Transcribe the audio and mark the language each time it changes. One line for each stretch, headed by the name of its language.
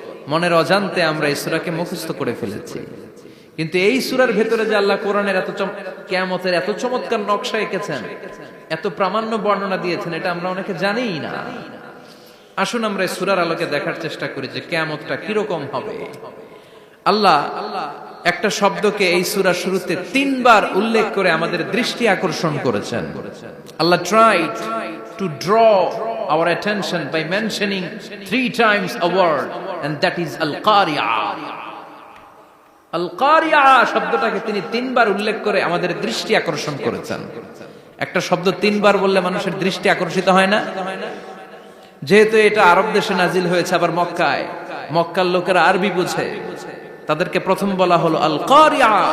Bangla: মনের অজান্তে আমরা এই সূরাকে মুখস্থ করে ফেলেছি। কিন্তু এই সূরার ভেতরে যে আল্লাহ কোরআনের এত কিয়ামতের এত চমৎকার নকশা এঁকেছেন, এত প্রামাণ্য বর্ণনা দিয়েছেন, এটা আমরা অনেকে জানিই না। আসুন আমরা এই সূরার আলোকে দেখার চেষ্টা করি যে কিয়ামতটা কিরকম হবে। আল্লাহ একটা শব্দকে এই সূরার শুরুতে 3 বার উল্লেখ করে আমাদের দৃষ্টি আকর্ষণ করেছেন।
English: Allah tried to draw our attention by mentioning 3 times a word, and that is al-qari'ah.
Bangla: আল-কারিয়া শব্দটাকে তিনি 3 বার উল্লেখ করে আমাদের দৃষ্টি আকর্ষণ করেছেন। একটা শব্দ 3 বার বললে মানুষের দৃষ্টি আকর্ষিত হয় না? যেহেতু এটা আরব দেশে নাজিল হয়েছে, আবার মক্কায়, মক্কার লোকেরা আরবি বুঝে, তাদেরকে প্রথম বলা হলো আল-কারিয়া।